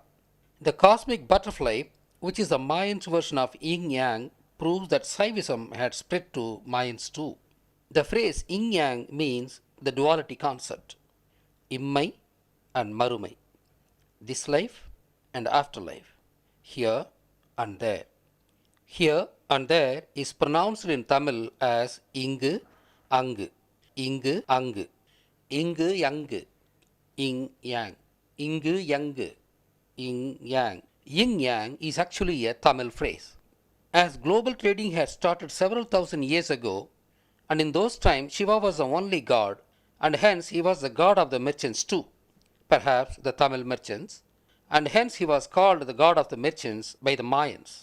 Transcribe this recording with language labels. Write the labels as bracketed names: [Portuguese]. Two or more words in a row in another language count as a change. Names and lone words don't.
[English] The cosmic butterfly, which is the Mayans version of yin yang, proves that Saivism had spread to Mayans too. The phrase yin yang means the duality concept, immai and marumai, this life and afterlife, here and there. Here and there is pronounced in Tamil as [Tamil] இங்கு, அங்கு, இங்கு, அங்கு, இங்கு, யங்கு, [English] yin yang, [Tamil] இங்கு, யங்கு, [English] yin yang. Yin yang is actually a Tamil phrase. As global trading had started several thousand years ago, and in those times Shiva was the only god, and hence he was the god of the merchants too, perhaps the Tamil merchants, and hence he was called the god of the merchants by the Mayans.